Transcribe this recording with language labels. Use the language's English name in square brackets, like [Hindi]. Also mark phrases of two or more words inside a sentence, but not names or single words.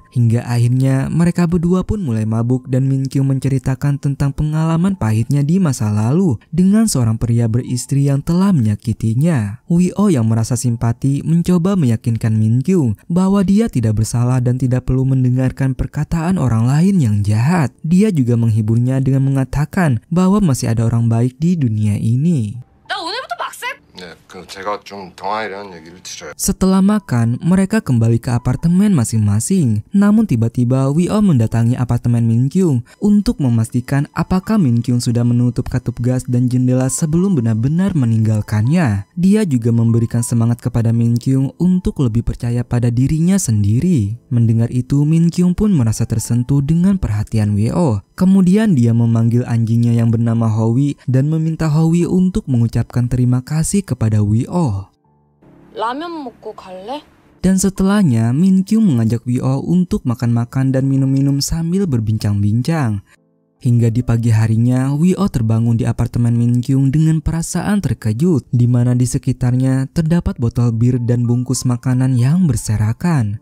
[Indonesian] Hingga akhirnya mereka berdua pun mulai mabuk dan Min Kyung menceritakan tentang pengalaman pahitnya di masa lalu dengan seorang pria beristri yang telah menyakitinya. Wio yang merasa simpati mencoba meyakinkan Min Kyung bahwa dia tidak bersalah dan tidak perlu mendengarkan perkataan orang lain yang jahat. Dia juga menghiburnya dengan mengatakan bahwa masih ada orang baik di dunia ini. [Korean] 나 오늘부터 막쌤. 네, 제가 좀 동안이라는 얘기를 드려요. [Indonesian] Setelah makan, mereka kembali ke apartemen masing-masing. Namun tiba-tiba Wio mendatangi apartemen Min Kyung untuk memastikan apakah Min Kyung sudah menutup katup gas dan jendela sebelum benar-benar meninggalkannya. Dia juga memberikan semangat kepada Min Kyung untuk lebih percaya pada dirinya sendiri. Mendengar itu, Min Kyung pun merasa tersentuh dengan perhatian Wio. Kemudian dia memanggil anjingnya yang bernama Howie dan meminta Howie untuk mengucapkan terima kasih kepada Wio. [Korean] 라면 먹고 갈래? [Indonesian] Dan setelahnya, Min Kyung mengajak Wio untuk makan-makan dan minum-minum sambil berbincang-bincang. Hingga di pagi harinya, Wio terbangun di apartemen Min Kyung dengan perasaan terkejut, di mana di sekitarnya terdapat botol bir dan bungkus makanan yang berserakan.